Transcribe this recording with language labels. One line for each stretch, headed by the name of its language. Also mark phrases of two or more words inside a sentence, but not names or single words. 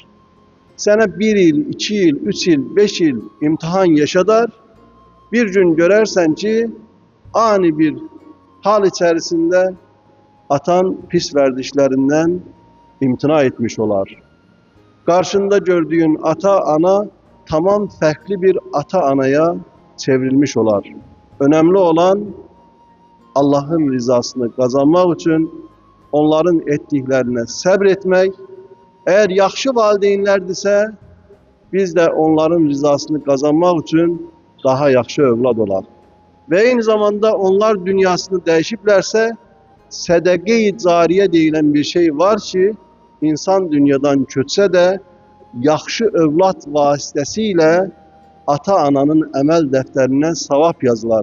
Azerbaijani: Sənə 1 il, 2 il, 3 il, 5 il imtihan yaşadar, bir gün görərsən ki, ani bir hal içərisində atan pis vərdişlərindən imtina etmiş olar. Qarşında gördüyün ata-ana tamam fərqli bir ata-anaya çevrilmiş olar.
Turkish: Önemli olan Allah'ın rızasını kazanmak için onların ettiklerine sabretmek.
Azerbaijani: Eğer yaxşı valideynlerdirsə, biz de onların
Turkish: rızasını kazanmak için
Azerbaijani: daha yaxşı övlad olaq.
Turkish: Ve aynı zamanda
Azerbaijani: onlar dünyasını dəyişiblərsə, sədəqə-i cariyə deyilən bir şey var ki, insan dünyadan köçsə də yaxşı övlad vasitəsilə ata-ananın əməl dəftərinə savab yazılar.